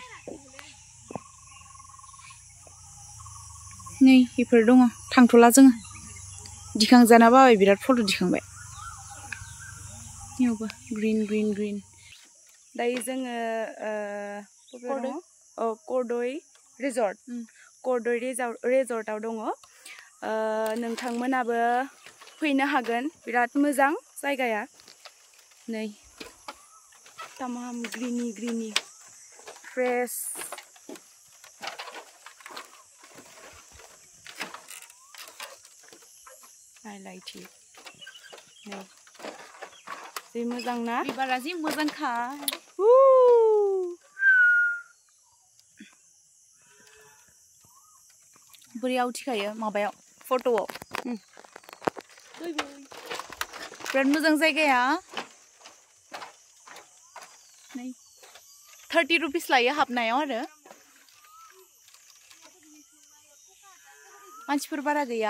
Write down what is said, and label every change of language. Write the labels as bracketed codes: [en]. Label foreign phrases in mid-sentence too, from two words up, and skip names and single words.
[brx] नै बेफोर दङ थांथ'ला जोङो दिखांजाना बाबाय बिराद फट' दिखांबाय इयावबो ग्रीन दायो जोङो करदय रिजर्टआव दङ नोंथांमोनाबो फैनो हागोन बिराद मोजां जायगाया नै tamam [en] greeny fresh I like it [brx] नै जि मोजां ना बिबारा जि मोजांखा बोरैयाव थिखायो माबायाव फट'आव बिराद मोजां जायगाया नै 30 रुपिस लायो हाबनायाव आरो मानसिफोर बारा गैया